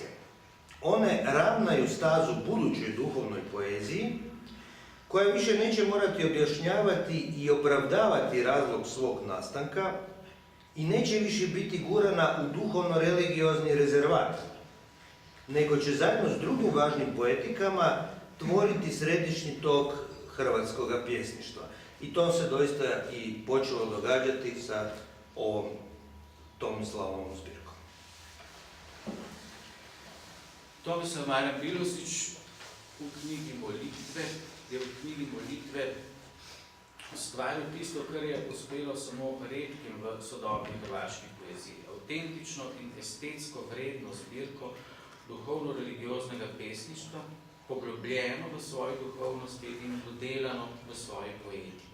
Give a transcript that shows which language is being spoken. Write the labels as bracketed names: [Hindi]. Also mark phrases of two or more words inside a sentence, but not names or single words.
[Croatian] One ravnaju stazu budućoj duhovnoj poeziji, koja više neće morati objašnjavati i opravdavati razlog svog nastanka i neće više biti gurana u duhovno-religiozni rezervat, nego će zajedno s drugim važnim poetikama tvoriti središnji tok hrvatskog pjesništva. I to se doista i počelo događati sa ovom Tomislavom zbirkom. [Slovenian] Tomislav Marijan Bilosnić u knjigi Molitve ustvaril tisto, kar je uspelo samo redkim v sodobni hrvaški poeziji. Autentično in estetsko vredno zbirko duhovno-religioznega pesništva, poglobljeno v svoji duhovnosti in dodelano v svoji poetiki.